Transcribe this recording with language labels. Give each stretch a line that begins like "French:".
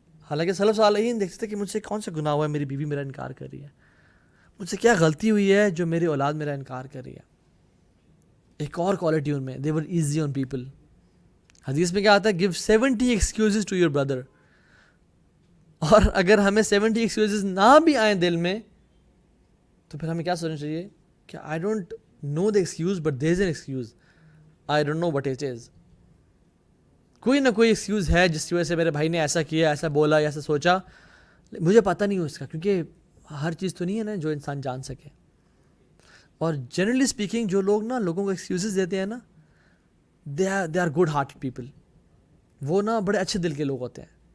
Urdu: حالانکہ سلف صالحین دیکھتے تھے کہ مجھ سے کون سا گناہ ہوا ہے, میری بیوی میرا انکار کر رہی ہے, مجھ سے کیا غلطی ہوئی ہے جو میری اولاد میرا انکار کر رہی ہے. ایک اور کوالٹی ان میں,
English: they were easy on people.
Urdu: حدیث میں کیا آتا ہے,
English: give 70 excuses to your brother.
Urdu: اور اگر ہمیں 70 excuses نہ بھی آئیں دل میں تو پھر ہمیں کیا سوچنا چاہیے کہ
English: I don't know the excuse but there is an excuse, I don't know what it is.
Urdu: کوئی نہ کوئی ایکسکیوز ہے جس کی وجہ سے میرے بھائی نے ایسا کیا, ایسا بولا یا ایسا سوچا, مجھے پتہ نہیں ہو اس کا, کیونکہ ہر چیز تو نہیں ہے نا جو انسان جان سکے. اور
English: generally speaking
Urdu: جو لوگ نا لوگوں کو ایکسکیوزز دیتے ہیں نا,
English: they are good hearted people,
Urdu: وہ نا بڑے اچھے دل کے لوگ ہوتے ہیں.